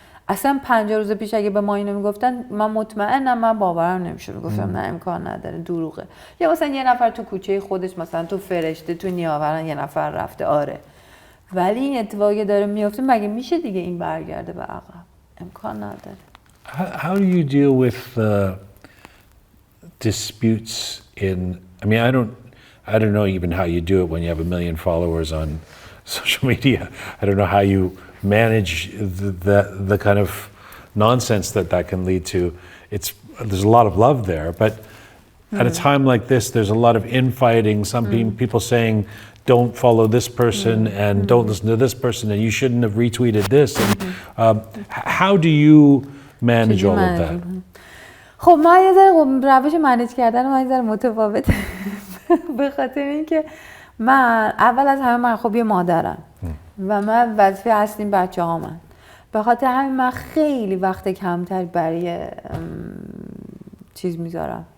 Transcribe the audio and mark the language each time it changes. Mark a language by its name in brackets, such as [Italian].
[Persian] اصلا 50 روز پیش اگه به ما اینو میگفتن من مطمئنم من باورم نمیشد، گفتم نه امکان نداره، دروغه. یا مثلا یه نفر تو کوچه خودش، مثلا تو فرشته تو نیاوران یه نفر رفته، آره، ولی این اتفاقی داره میفته، مگه میشه دیگه این برگرده به عقب؟ امکان نداره. [English] How do you deal with disputes in, I mean, I don't know even how you do it when you have 1 million followers on social media. I don't know how you manage the kind of nonsense that can lead to. There's a lot of love there, but at a time like this, there's a lot of infighting. Some people saying, don't follow this person and don't listen to this person and you shouldn't have retweeted this. And, how do you manage all of that? [Persian] خب من یه ذره روش منیج کردن من یه ذره متفاوته به خاطر اینکه من اول از همه من خب یه مادرم و من وظیفه اصلیم بچه‌هامن، به خاطر همین من خیلی وقت کمتر برای چیز میذارم،